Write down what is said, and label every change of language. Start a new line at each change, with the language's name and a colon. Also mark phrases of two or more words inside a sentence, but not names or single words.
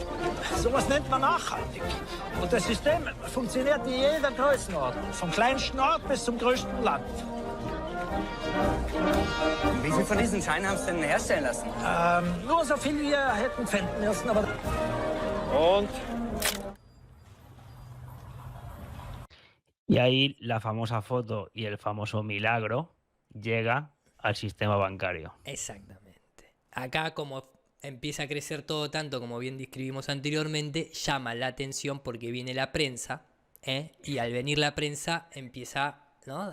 German: Sowas nennt man nachhaltig. Und das System funktioniert in jeder Größenordnung, vom kleinsten Ort bis zum größten Land. Wie viel von diesen Scheinen haben Sie denn herstellen lassen? Nur so viel wir hätten finden müssen, aber... Und?
Spanish: Y ahí la famosa foto y el famoso milagro llega al sistema bancario. Exactamente. Acá, como empieza a crecer todo tanto, como bien describimos anteriormente, llama la atención porque viene la prensa, y al venir la prensa empieza, ¿no?